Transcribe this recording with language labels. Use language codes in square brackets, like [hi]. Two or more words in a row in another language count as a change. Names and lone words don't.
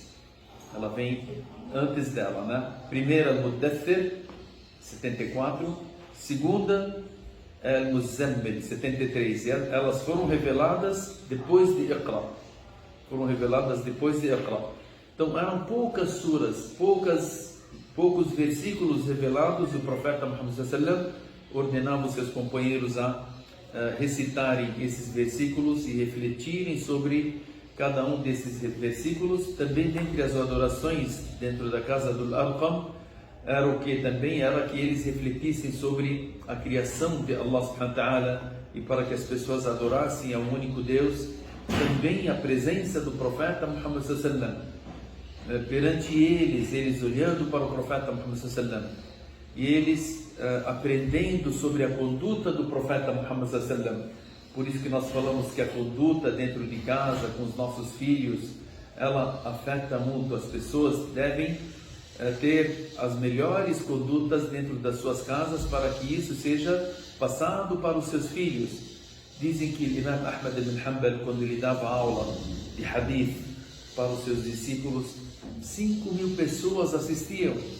[pt] Ela vem antes dela, né? Primeira Al-Muddathir, 74. Segunda Al-Muzammil, 73. E elas foram reveladas depois de Iqra. Então eram poucas suras, poucos versículos revelados. O profeta Muhammad [ar] صلى الله عليه وسلم [pt] ordenava os seus companheiros a recitarem esses versículos e refletirem sobre cada um desses versículos. Também dentre as adorações dentro da casa do Arqam era que eles refletissem sobre a criação de Allah [ar] سبحانه وتعالى, [pt] e para que as pessoas adorassem ao único Deus. Também a presença do profeta Muhammad [ar] صلى الله عليه وسلم [pt] perante eles olhando para o profeta Muhammad [ar] صلى الله عليه وسلم, [pt] e eles aprendendo sobre a conduta do profeta Muhammad [ar] صلى الله عليه وسلم. [pt] Por isso que nós falamos que a conduta dentro de casa, com os nossos filhos, ela afeta muito. As pessoas devem ter as melhores condutas dentro das suas casas, para que isso seja passado para os seus filhos. Dizem que Imam Ahmad ibn Hanbal, quando ele dava aula de hadith para os seus discípulos, 5.000 pessoas assistiam.